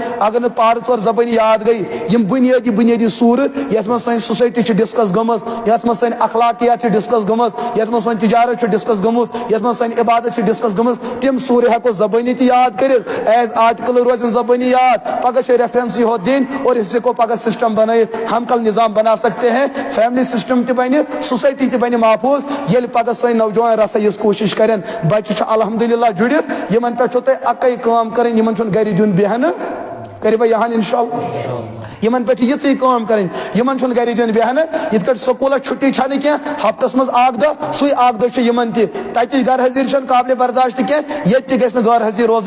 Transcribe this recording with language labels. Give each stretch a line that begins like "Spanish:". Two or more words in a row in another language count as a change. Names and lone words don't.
Kashmiri: اگر نہٕ پارٕ 4 زبٲنی یاد گٔے یِم بُنیٲدی سوٗرٕ یتھ منٛز سٲنۍ سوسایٹی چھِ ڈسکس گٔمٕژ یتھ منٛز سٲنۍ اخلاقیات چھِ ڈسکس گٔمٕژ یتھ منٛز سون تجارت چھُ ڈسکس گوٚمُت یتھ منٛز سٲنۍ عبادت چھِ ڈسکس گٔمٕژ تِم سوٗرٕ ہٮ۪کو زبٲنی تہِ یاد کٔرِتھ
English: as article
Kashmiri: روزن زبٲنی یاد پگہہ چھِ ریفرنس یوت دِنۍ اور أسۍ ہٮ۪کو پگہہ سسٹم بنٲیِتھ ہم
Urdu: کل نظام بنا سکتے ہیں
English: family system
Kashmiri: تہِ بنہِ سوسایٹی تہِ بنہِ محفوٗظ ییٚلہِ پگہہ سٲنۍ نوجوان رسا یِژھ کوٗشش کرن بچہِ چھِ الحمدللہ جُڑِتھ یِمن پٮ۪ٹھ چھو تۄہہِ اکٕے کٲم کرٕنۍ یِمن چھُنہٕ گرِ دیُن بیٚہنہٕ کٔرِوا یہان انشاءاللہ یِمن پٮ۪ٹھ چھِ یِژٕے کٲم کرٕنۍ یِمن چھُنہٕ گرِ دیُن بیٚہنہٕ یِتھ کٲٹھۍ سکوٗلس چھُٹی چھنہٕ کینٛہہ ہفتس منٛز اکھ دۄہ سُے اکھ دۄہ چھُ یِمن تہِ تتِچ گھر حٲضری چھنہٕ قابلِ برداشت کینٛہہ ییٚتہِ تہِ گژھِ نہٕ غٲر حٲضری روزٕنۍ